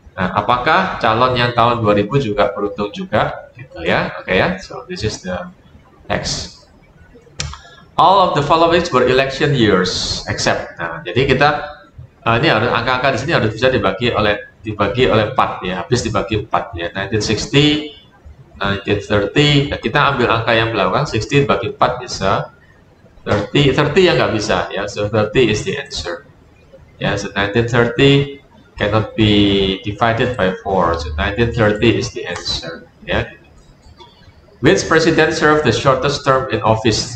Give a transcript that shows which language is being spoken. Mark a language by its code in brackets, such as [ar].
[id] Nah, apakah calon yang tahun 2000 juga beruntung juga, gitu ya? [en] Oke, ya. So this is the text. All of the following were election years except. [id] Nah, jadi kita ini harus angka-angka di sini harus bisa dibagi oleh 4, ya. Habis dibagi 4, ya. 1960, 1930. Nah, kita ambil angka yang belakang, 60 dibagi 4 bisa 30 yang nggak bisa, ya. [en] So 30 is the answer. Ya, so 1930 cannot be divided by 4. So 1930 is the answer, ya. Which president served the shortest term in office?